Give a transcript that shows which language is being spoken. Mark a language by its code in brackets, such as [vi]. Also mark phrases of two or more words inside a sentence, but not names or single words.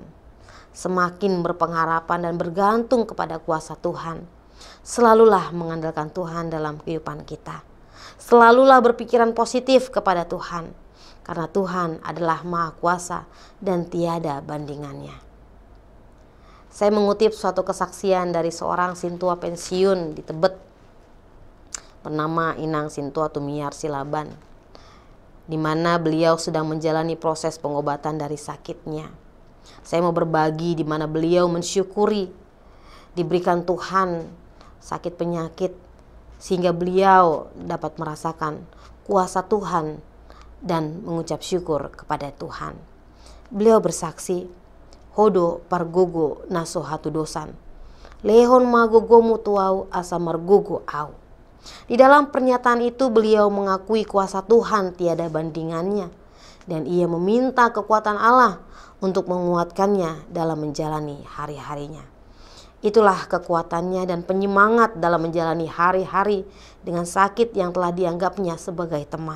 [id] Semakin berpengharapan dan bergantung kepada kuasa Tuhan. Selalulah mengandalkan Tuhan dalam kehidupan kita. Selalulah berpikiran positif kepada Tuhan. Karena Tuhan adalah Maha Kuasa dan tiada bandingannya. Saya mengutip suatu kesaksian dari seorang sintua pensiun di Tebet bernama Inang Sintua Tumiar Silaban, di mana beliau sedang menjalani proses pengobatan dari sakitnya. Saya mau berbagi di mana beliau mensyukuri diberikan Tuhan sakit penyakit sehingga beliau dapat merasakan kuasa Tuhan dan mengucap syukur kepada Tuhan. Beliau bersaksi, [bbc] "Hodo pargogo naso hatu dosan, lehon magogo mutuau asa margogo au." [id] Di dalam pernyataan itu beliau mengakui kuasa Tuhan tiada bandingannya, dan ia meminta kekuatan Allah untuk menguatkannya dalam menjalani hari-harinya. Itulah kekuatannya dan penyemangat dalam menjalani hari-hari dengan sakit yang telah dianggapnya sebagai teman.